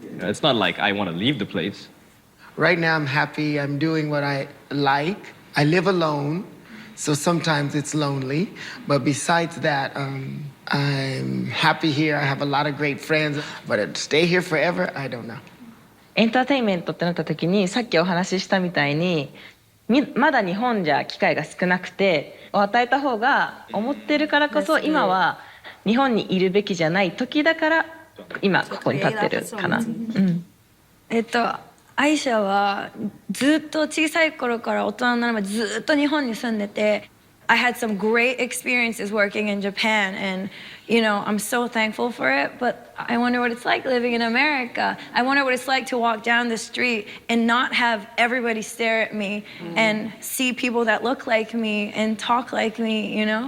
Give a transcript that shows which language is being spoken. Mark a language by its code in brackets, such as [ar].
[en] It's not like I want to leave the place. Right now I'm happy. I'm doing what I like. I live alone, so sometimes it's lonely. But besides that, I'm happy here. I have a lot of great friends. But to stay here forever, I don't know. [ja] エンターテインメントってなった時にさっきお話ししたみたいにまだ日本じゃ機会が少なくて与えた方が思ってるからこそ今は日本にいるべきじゃない時だから今ここに立ってるかな。アイシャはずっと小さい頃から大人になるまでずっと日本に住んでて [en] I had some great experiences working in Japan and I'm so thankful for it, but I wonder what it's like living in America. I wonder what it's like to walk down the street and not have everybody stare at me and see people that look like me and talk like me,